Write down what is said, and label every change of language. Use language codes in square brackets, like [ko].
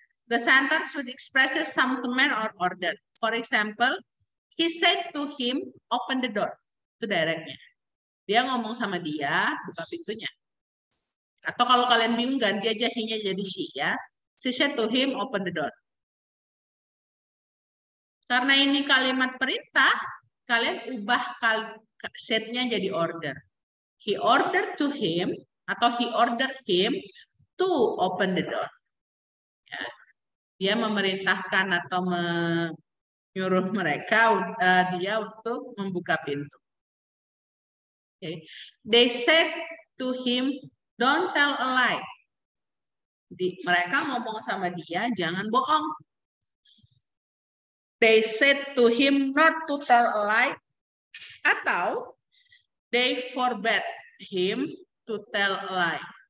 [en] The sentence would express some command or order. For example, he said to him, open the door. [id] Itu directnya. Dia ngomong sama dia, buka pintunya. Atau kalau kalian bingung, ganti aja he-nya jadi she ya. [en] She said to him, open the door. [id] Karena ini kalimat perintah, kalian ubah set-nya jadi order. [en] He ordered to him, atau he ordered him to open the door. [id] Ya. Dia memerintahkan atau menyuruh mereka dia untuk membuka pintu. [en] Okay. They said to him, don't tell a lie. [id] Mereka ngomong sama dia, jangan bohong. [en] They said to him not to tell a lie. Atau they forbade him to tell a lie.